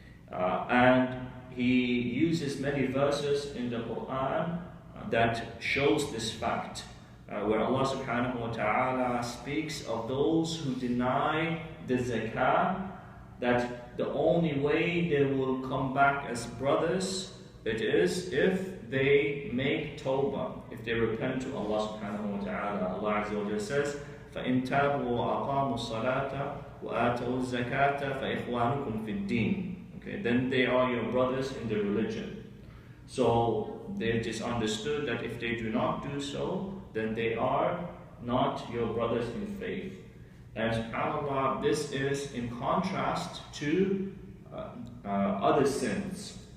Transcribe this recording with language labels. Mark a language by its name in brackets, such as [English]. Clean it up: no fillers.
[English] And he uses many verses in the Quran that shows this fact, where Allah subhanahu wa ta'ala speaks of those who deny the zakah, that the only way they will come back as brothers It is if they make tawbah, if they repent to Allah subhanahu wa ta'ala. [Arabic] Allah Azza wa Jalla says, فَإِن تَابُوا وَأَقَامُوا الصَّلَاةَ وَآتَوُوا الزَّكَاةَ فَإِخْوَانُكُمْ فِي الدِّينِ. [English] Okay, then they are your brothers in the religion. So it is understood that if they do not do so, then they are not your brothers in faith. And subhanAllah, this is in contrast to other sins.